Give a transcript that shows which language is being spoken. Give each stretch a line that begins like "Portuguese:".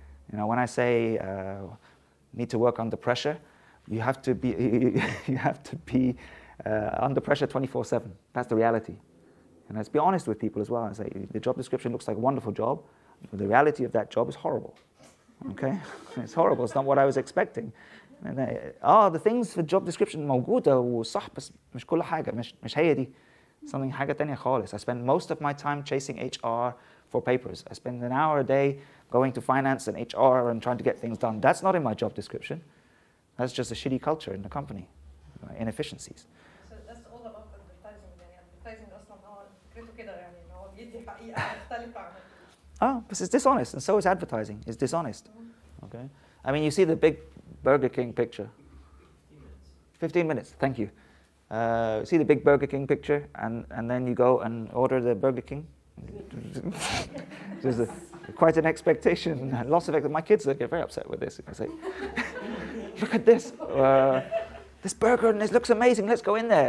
English: When I say need to work under pressure, you have to be under pressure 24/7. That's the reality. And let's be honest with people as well and say the job description looks like a wonderful job, but the reality of that job is horrible. Okay, it's horrible. It's not what I was expecting. And the things
Arabic: في الجوب description موجودة وصح بس مش كل حاجة مش هي دي. Something حاجة تانية خالص.
English: I spend most of my time chasing HR for papers. I spend an hour a day going to finance and HR and trying to get things done. That's not in my job description. That's just a shitty culture in the company, inefficiencies. So that's all about advertising.
Arabic: Advertising أصلاً هو فكرته كده إن هو بيدي حقيقة مختلفة عن.
English: But it's dishonest, and so is advertising. It's dishonest. Okay. I mean, you see the big Burger King picture. 15 minutes. Thank you. See the big Burger King picture, and then you go and order the Burger King. There's quite an expectation, lots of my kids get very upset with this. They say, look at this, this burger, and this looks amazing. Let's go in there.